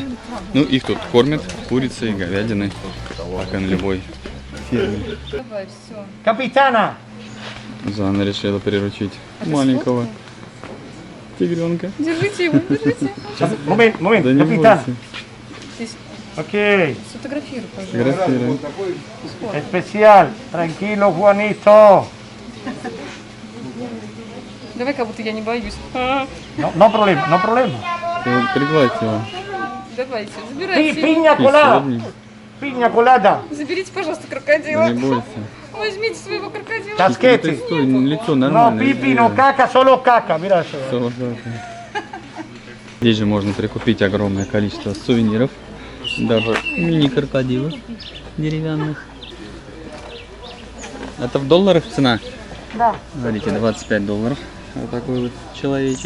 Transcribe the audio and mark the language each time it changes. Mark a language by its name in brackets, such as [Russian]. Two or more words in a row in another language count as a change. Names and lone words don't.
[Russian] Ну их тут кормят курицей, говядиной, как и на любой ферме. Capitana. Жанна решила приручить маленького тигренка. Держите его, держите. Momento, Да не capitán. бойся. Ok. Сфотографируй, пожалуйста. Фотографируй. [Spanish] Especial. Tranquilo, Juanito. [Russian] Давай, как будто я не боюсь. [Spanish] No problema, no problema. [Russian] Ты вот пригладь его. Давайте, забирайте. Piña И colada. средний. [Spanish] Piña colada. [Russian] Заберите, пожалуйста, Да крокодила. не бойся. Возьмите своего крокодила. Ты Casquete. стой, лицо No нормальное. [Spanish] pipi, no caca, solo caca. Mira eso. [Russian] Здесь же можно прикупить огромное количество сувениров Даже мини-крокодилы деревянных. Это в долларах цена? Да. Смотрите, 25 долларов. Вот такой вот человечек.